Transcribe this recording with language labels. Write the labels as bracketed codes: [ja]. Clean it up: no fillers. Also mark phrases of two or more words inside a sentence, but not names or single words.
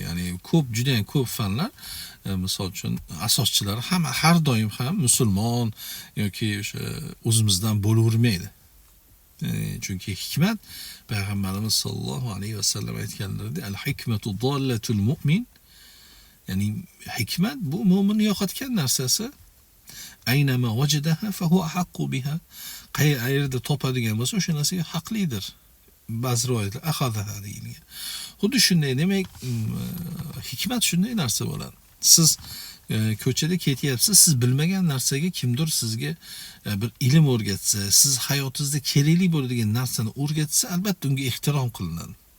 [uz] Ya'ni juda ham ko'p fanlar misol uchun asoschilari har doim ham musulmon yoki o'sha o'zimizdan bo'lavermaydi. Chunki hikmat payg'ambarimiz [ar] صلى الله عليه وسلم [uz] aytganlaridek [ar] الحكمة ضالة المؤمن. [uz] Ya'ni hikmat bu mo'minni yo'qotgan narsasi. [ar] أينما وجدها فهو أحق بها. [uz] Qayerda topadigan bo'lsa o'sha narsaga haqlidir. Ba'zi rivoyatlar akhadaha deyilgan. Xuddi shunday, demak, hikmat shunday narsa bo'ladi. Siz ko'chada ketyapsiz, siz bilmagan narsaga kimdir sizga bir ilm o'rgatsa, siz hayotingizda kerakli bo'ladigan narsani o'rgatsa, albatta unga ehtirom qilinadi.